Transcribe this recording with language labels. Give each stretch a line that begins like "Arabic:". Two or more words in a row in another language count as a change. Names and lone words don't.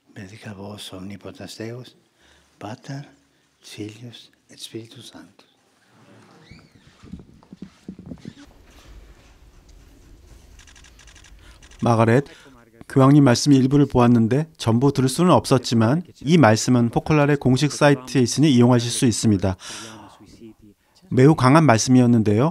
Latin: benedicat vos omnipotens Deus, Pater, Filius et Spiritus Sanctus.
Korean: 마가렛, 교황님 말씀 일부를 보았는데 전부 들을 수는 없었지만 이 말씀은 포콜라레 공식 사이트에 있으니 이용하실 수 있습니다. 매우 강한 말씀이었는데요.